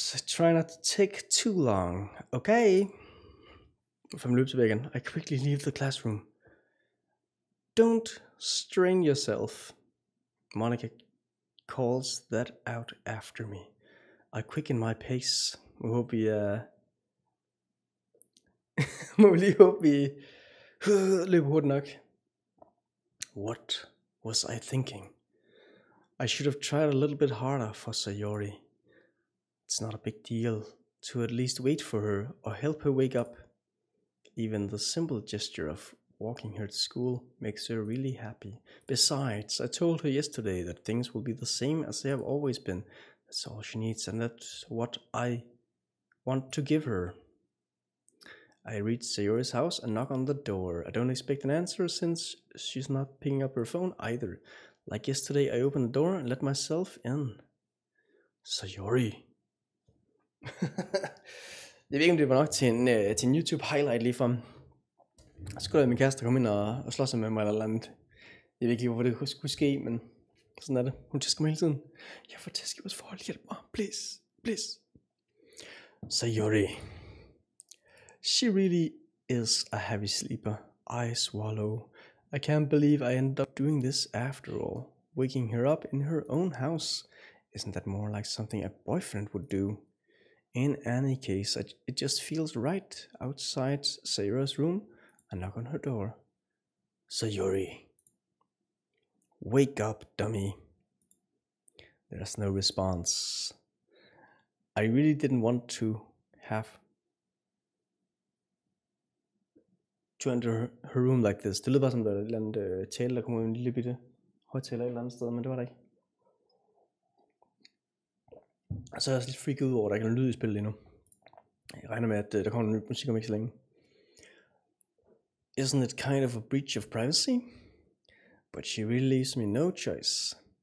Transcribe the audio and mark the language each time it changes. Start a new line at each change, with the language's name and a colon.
English: Try not to take too long, okay? From
Danish: løb tilbage igen.
English: I quickly leave the classroom. Don't strain yourself. Monica calls that out after me. I quicken my pace.
Danish: Må håbe må lige håbe vi løber hurtigt nok.
English: What was I thinking? I should have tried a little bit harder for Sayori. It's not a big deal to at least wait for her or help her wake up. Even the simple gesture of walking her to school makes her really happy. Besides, I told her yesterday that things will be the same as they have always been. That's all she needs, and that's what I want to give her. I reach Sayori's house and knock on the door. I don't expect an answer since she's not picking up her phone either. Like yesterday, I opened the door and let myself in. Sayori.
Danish: Jeg ved ikke, om det var nok til en YouTube highlight lige fra. Så skulle jeg min kæreste komme ind og slås med mig eller andet. Jeg ved ikke lige, hvorfor det skulle ske, men sådan er det. Hun tæsker mig hele tiden. Jeg får tæsk i vores forhold. Hjælp mig.
English: Please. Please.
Danish: Sayori.
English: She really is a heavy sleeper. I swallow. I can't believe I ended up doing this after all. Waking her up in her own house. Isn't that more like something a boyfriend would do? In any case, it just feels right. Outside Sayori's room, I knock on her door. Sayori. Wake up, dummy. There's no response. I really didn't want to have to enter her room like this.
Danish: Det lød bare som der et eller andet tale, der kommer ud i en lille bitte højtaler et eller andet sted, men det var der ikke. Og så er jeg også lidt freaket ud over, at der ikke er lyd i spillet endnu. Jeg regner med, at der kommer noget musik om ikke så længe.
English: Isn't it kind of a breach of privacy? But she really leaves me no choice.